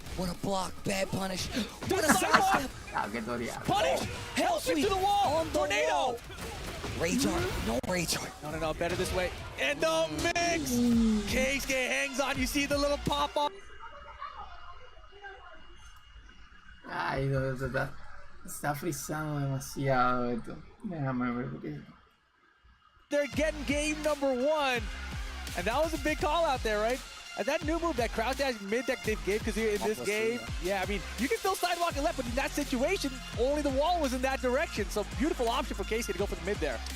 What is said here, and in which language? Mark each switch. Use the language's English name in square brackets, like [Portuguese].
[English] What a block, bad punish. What a sidestep. Punish! Hell sweep to the wall! On the Tornado! Wall. Rage art, no rage art. No, better this way. And the mix! Keisuke hangs on, you see the little pop-up. [Spanish] Ay, está frizando demasiado esto. Déjame ver porque... [English] They're getting game number 1. And that was a big call out there, right? And that new move, that crouch dash mid that they gave, because in this game, yeah, I mean, you can still sidewalk and left, but in that situation, only the wall was in that direction. So beautiful option for Keisuke to go for the mid there.